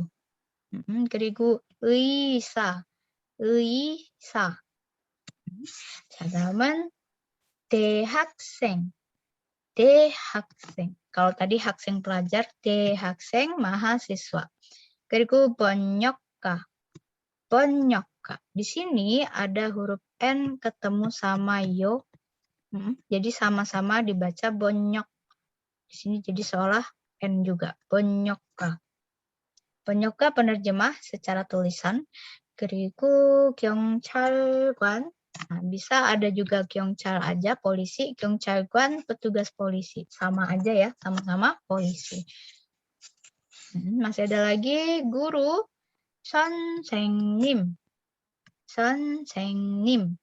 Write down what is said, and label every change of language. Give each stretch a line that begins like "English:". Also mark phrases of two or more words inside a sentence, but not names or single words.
Korean: 그리고 의사, 의사. 자, 다음은 대학생, 대학생.
Indonesian: Kalau tadi 학생 pelajar, 대학생 mahasiswa.
Korean: 그리고 번역가, 번역가.
Indonesian: Di sini ada huruf N ketemu sama yo. Jadi sama-sama dibaca bonyok. Di sini jadi seolah N juga.
Korean: 번역가. 번역가
Indonesian: penerjemah secara tulisan.
Korean: 그리고 경찰관.
Indonesian: Nah, bisa ada juga 경찰 aja polisi, 경찰관 petugas polisi. Sama aja ya, sama-sama polisi. Masih ada lagi guru,
Korean: 선생님. 선생님.